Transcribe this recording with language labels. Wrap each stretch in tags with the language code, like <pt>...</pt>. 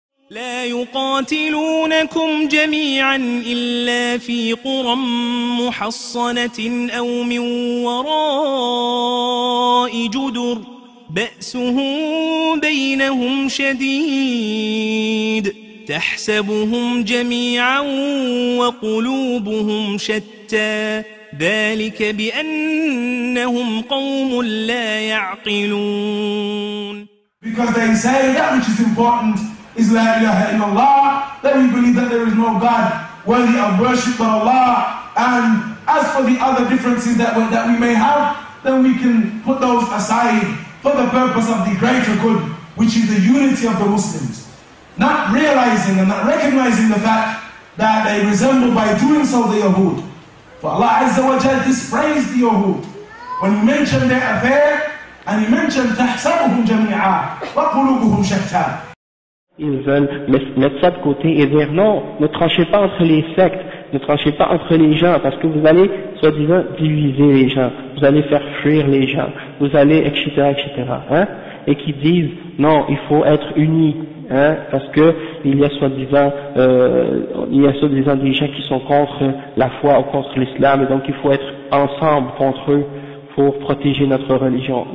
<ar>لا يقاتلونكم جميعا إلا في قرى محصنة أو من وراء جدر بأسهم بينهم شديد تحسبهم جميعا وقلوبهم شتى ذلك بأنهم قوم لا يعقلون.</ar> <en>Because they say that which is important is La ilaha illallah, that we believe that there is no God worthy of worship but Allah, and as for the other differences that we may have, then we can put those aside for the purpose of the greater good, which is the unity of the Muslims. Not realizing and not recognizing the fact that they resemble by doing so the Yahud. For Allah Azza wa Jal dispraised the Yahud when He mentioned their affair, and He mentioned</en> <ar>تحسبهم جميعا وقلوبهم شتى.</ar> <fr>Ils veulent mettre ça de côté et dire non, ne tranchez pas entre les sectes, ne tranchez pas entre les gens, parce que vous allez, soi-disant, diviser les gens, vous allez faire fuir les gens, vous allez, etc., hein, et qui disent non, il faut être unis, hein, parce que il y a soi-disant des gens qui sont contre la foi ou contre l'islam, et donc il faut être ensemble contre eux pour protéger notre religion.</fr>